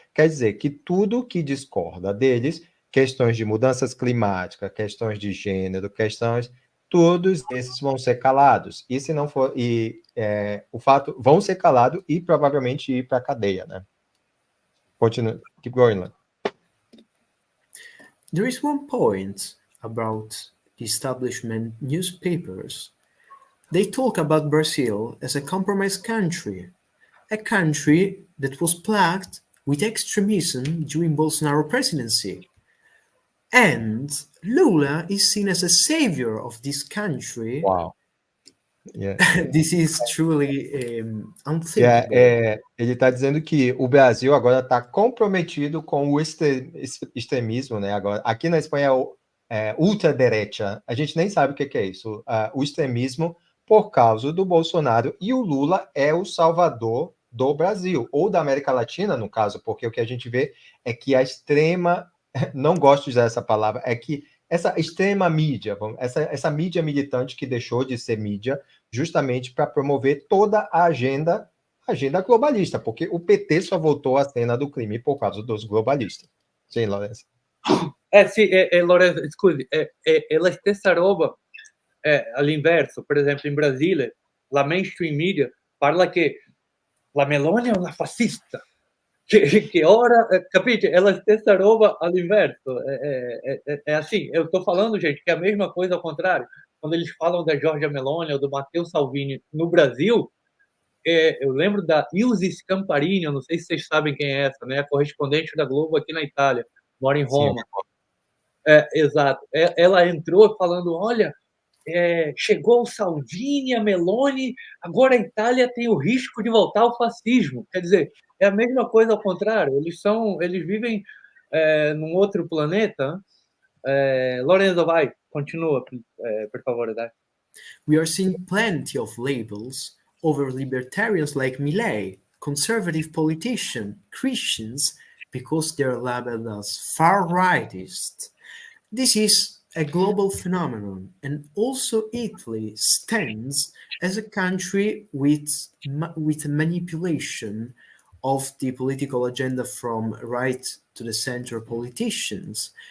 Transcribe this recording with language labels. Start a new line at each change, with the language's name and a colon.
Portuguese: Quer dizer que tudo que discorda deles, questões de mudanças climáticas, questões de gênero, todos esses vão ser calados. E se não for, o fato, vão ser calados e provavelmente ir para a cadeia, né?
English: Continue, keep going, Lan. There is one point about the establishment newspapers. They talk about Brazil as a compromised country, a country that was plagued with extremism during Bolsonaro presidency. And Lula is seen as a savior of this country. Wow. Yeah. This is truly unthinkable.
Portuguese: Ele está dizendo que o Brasil agora está comprometido com o extremismo, né? Agora, aqui na Espanha é ultraderecha. A gente nem sabe o que é isso. O extremismo por causa do Bolsonaro, e o Lula é o salvador do Brasil, ou da América Latina, no caso, porque o que a gente vê é que a extrema, não gosto de usar essa palavra, é que essa extrema mídia, essa mídia militante que deixou de ser mídia justamente para promover toda a agenda globalista, porque o PT só voltou à cena do crime por causa dos globalistas. Sim, Lourenço.
Italian: Sì, Lorenzo, scusi, la stessa roba all'inverso. Per esempio, in Brasile, la mainstream media parla che la Meloni è una fascista, che ora, capite? É a stessa roba all'inverso.
Portuguese: É assim, eu estou falando, gente, que é a mesma coisa ao contrário. Quando eles falam da Giorgia Meloni ou do Matteo Salvini no Brasil, eu lembro da Ilse Scamparini, eu não sei se vocês sabem quem é essa, né? A correspondente da Globo aqui na Itália, mora em Roma. Exato. Ela entrou falando, olha, chegou o Salvini, a Meloni, agora a Itália tem o risco de voltar ao fascismo. Quer dizer, é a mesma coisa ao contrário. Eles vivem num outro planeta. Lorenzo, vai, continua, por favor.
English: We are seeing plenty of labels over libertarians like Milei, conservative politicians, Christians, because they're labeled as far-rightist. This is a global phenomenon, and also Italy stands as a country with manipulation of the political agenda from right to the center politicians.